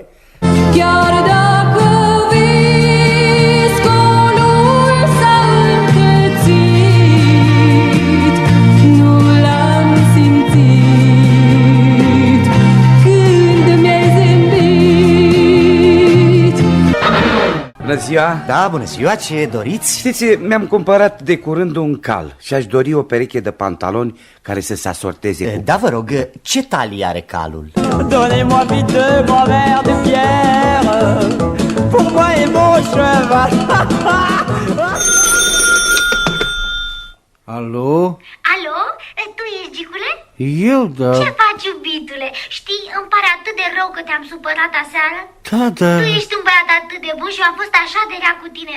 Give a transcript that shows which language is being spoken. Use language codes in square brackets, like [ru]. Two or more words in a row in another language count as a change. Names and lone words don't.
[ro] Chiar dacă viscolul s-a încălțit, nu l-am simțit când mi-ai zâmbit. Bună ziua! Da, bună ziua, ce doriți? Știți, mi-am cumpărat de curând un cal și aș dori o pereche de pantaloni care să se asorteze cu... Da, vă rog, ce talie are calul? [fr] Donnez-moi vite deux grands verres de pierre pour moi et mon cheval. [ro] Alo? Alo? Tu ești, Gicule? Eu, da. Ce faci, iubitule? Știi, îmi pare atât de rău că te-am supărat aseară. Da, da. Tu ești un băiat atât de bun și am fost așa de rea cu tine.